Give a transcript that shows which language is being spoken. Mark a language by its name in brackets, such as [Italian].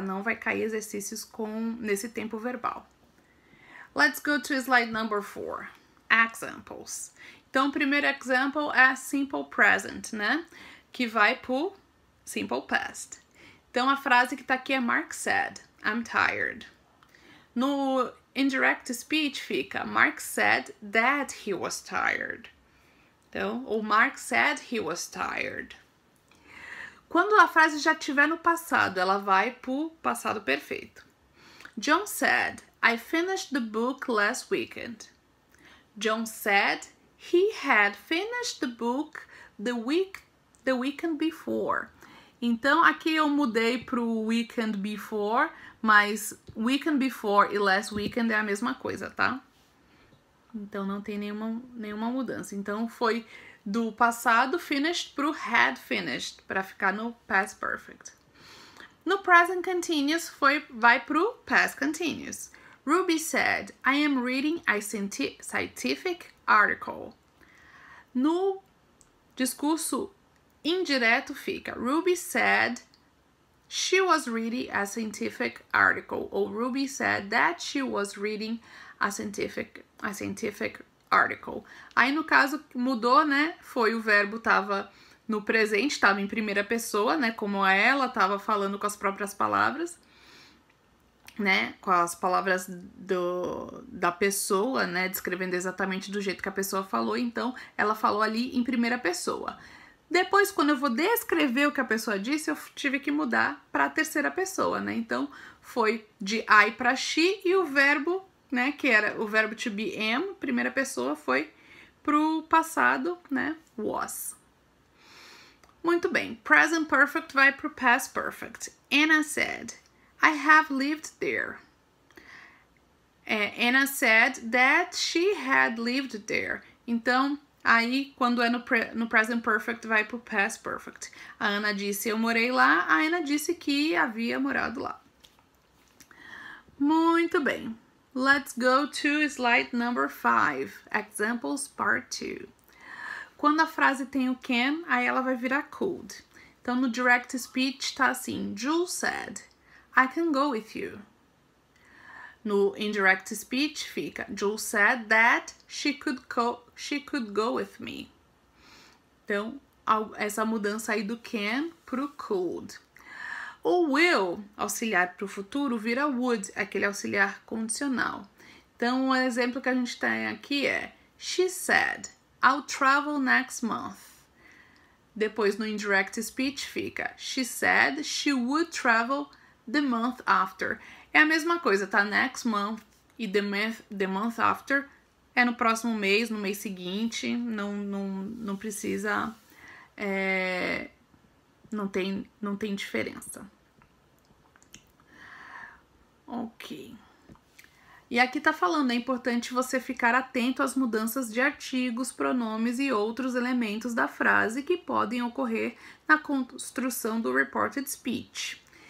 [Portuguese] Não vai cair exercícios nesse tempo verbal. [English] Let's go to slide number 4. [Portuguese] Examples. Então, o primeiro example é simple present, né? Que vai pro simple past. Então, a frase que tá aqui é [English] Mark said, I'm tired. No indirect speech fica Mark said that he was tired. Então, o Mark said he was tired. [Portuguese] Quando a frase já estiver no passado, ela vai pro passado perfeito. [English] John said, I finished the book last weekend. John said he had finished the book the weekend before. [Portuguese] Então, aqui eu mudei pro weekend before, mas weekend before e last weekend é a mesma coisa, tá? Então, não tem nenhuma mudança. Então, foi do passado finished pro had finished, para ficar no past perfect. No present continuous, vai pro past continuous. [English] Ruby said, I am reading a scientific article. [Portuguese] No discurso indireto fica [English] Ruby said she was reading a scientific article, ou Ruby said that she was reading a scientific article. [Portuguese] Aí no caso mudou, né? Foi o verbo tava no presente, tava em primeira pessoa, né? Como ela tava falando com as próprias palavras, né? Com as palavras da pessoa, né? Descrevendo exatamente do jeito que a pessoa falou. Então ela falou ali em primeira pessoa. Depois, quando eu vou descrever o que a pessoa disse, eu tive que mudar para a terceira pessoa, né? Então foi de I para she e o verbo, né, que era o verbo to be am, primeira pessoa, foi pro passado, né, was. Muito bem, present perfect vai pro past perfect. [English] Anna said, I have lived there. Anna said that she had lived there. [Portuguese] Então, aí, quando é no present perfect, vai pro past perfect. A Ana disse, eu morei lá. A Ana disse que havia morado lá. Muito bem. [English] Let's go to slide number 5, examples part 2. [Portuguese] Quando a frase tem o can, aí ela vai virar could. [English] Então, no direct speech [Portuguese] tá assim, [English] Jules said, I can go with you. No indirect speech fica, Jules said that she could go with me. [Portuguese] Então, essa mudança aí do can pro could. O will, auxiliar para o futuro, vira would, aquele auxiliar condicional. Então, o exemplo que a gente tem aqui é [English] She said, I'll travel next month. [Portuguese] Depois no [English] indirect speech fica she said she would travel the month after. [Portuguese] É a mesma coisa, tá? Next month e the month after é no próximo mês, no mês seguinte. Não precisa... não tem diferença. Ok. E aqui tá falando, é importante você ficar atento às mudanças de artigos, pronomes e outros elementos da frase que podem ocorrer na construção do reported speech.